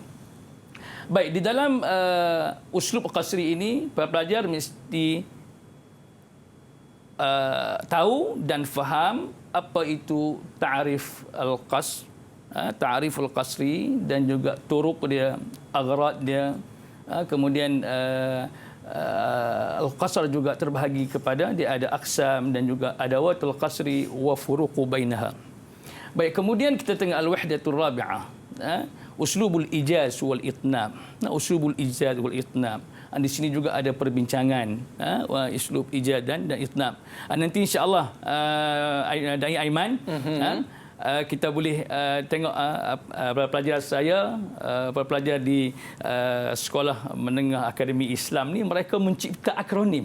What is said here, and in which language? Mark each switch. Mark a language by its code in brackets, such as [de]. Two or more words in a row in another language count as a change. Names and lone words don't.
[ms] Baik, di dalam [ar] أسلوب قصري [ms] ini pelajar mesti tahu dan faham apa itu [ar] تعريف القصر، تعريف القصر [ms] dan juga turuq dia, aghrad dia. Kemudian al-qasr juga terbahagi kepada dia ada aqsam dan juga [ar] أدوات القصر وفروق بينها. [ms] Baik, kemudian kita tengok [ar] الوحدة الرابعة, أسلوب الإيجاز والإطناب. أسلوب الإيجاز والإطناب. [ms] Di sini juga ada perbincangan [ar] أسلوب إيجاز [ms] dan itnab. Nanti insya-Allah Dai Aiman kita boleh tengok pelajar saya, pelajar di sekolah menengah akademi Islam ni, mereka mencipta akronim.